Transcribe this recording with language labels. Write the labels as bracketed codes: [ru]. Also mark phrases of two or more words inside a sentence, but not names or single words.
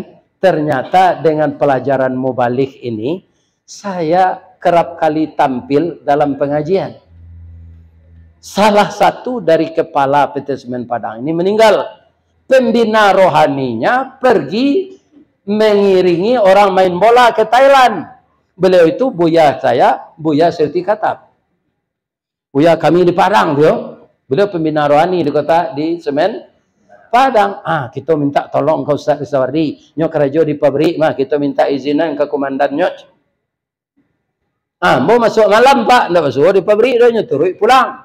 [id] Ternyata dengan pelajaran mubalik ini, saya kerap kali tampil dalam pengajian. Salah satu dari kepala PT Semen Padang ini meninggal. Pembina rohaninya pergi mengiringi orang main bola ke Thailand. Beliau itu buya saya, Buya Serti Katap. Buya kami di Padang tu. Beliau pembina rohani di kota di Semen Padang. Kita minta tolong ke Ustaz Risawardi. Nyo kerja di pabrik mah kita minta izinan ke komandan nyo. Mau masuk malam Pak, ndak masuk di pabrik dah nyo turun pulang.